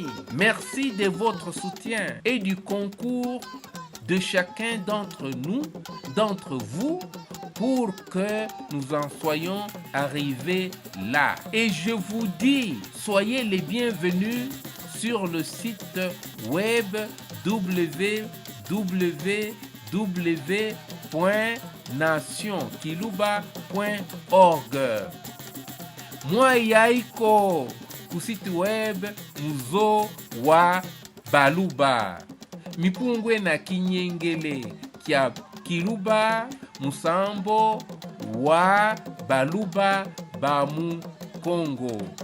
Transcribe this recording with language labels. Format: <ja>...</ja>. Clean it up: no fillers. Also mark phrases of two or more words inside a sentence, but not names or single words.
<fr>Merci de votre soutien et du concours de chacun d'entre nous, d'entre vous, pour que nous en soyons arrivés là. Et je vous dis, soyez les bienvenus sur le site web www.nationkiluba.org.</fr> <lu>Mwayaiko ku</lu> <fr>site web</fr> <lu>Muzo wa Baluba. Mipungwe na kinyengele kya Kiluba Musambo wa Baluba bamu Kongo.</lu>